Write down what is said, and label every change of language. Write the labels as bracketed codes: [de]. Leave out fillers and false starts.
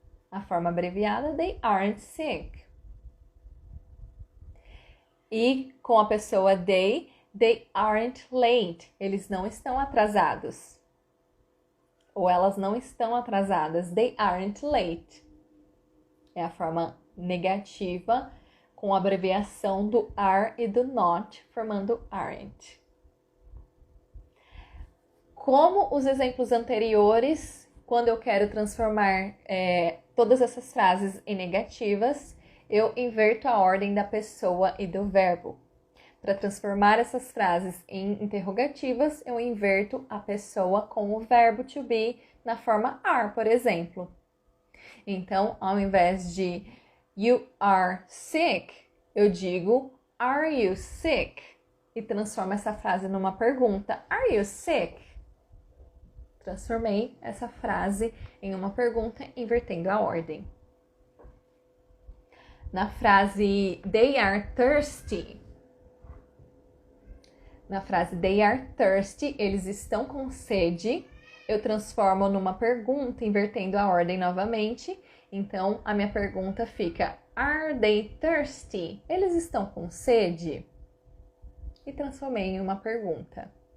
[pt] A forma abreviada, [en] they aren't sick. [pt] E com a pessoa [en] they aren't late. [pt] Eles não estão atrasados. Ou elas não estão atrasadas. [en] They aren't late. [pt] É a forma negativa com a abreviação do are e do not, formando aren't. Como os exemplos anteriores, quando eu quero transformar todas essas frases em negativas, eu inverto a ordem da pessoa e do verbo. Para transformar essas frases em interrogativas, eu inverto a pessoa com o verbo to be na forma are, por exemplo. Então, ao invés de [en] you are sick, [pt] eu digo [en] are you sick? [pt] E transformo essa frase numa pergunta. [en] Are you sick? [pt] Transformei essa frase em uma pergunta, invertendo a ordem. Na frase [en] they are thirsty. [pt] Na frase [en] they are thirsty, [pt] eles estão com sede. Eu transformo numa pergunta, invertendo a ordem novamente. Então, a minha pergunta fica: [en] Are they thirsty? [pt] Eles estão com sede? E transformei em uma pergunta.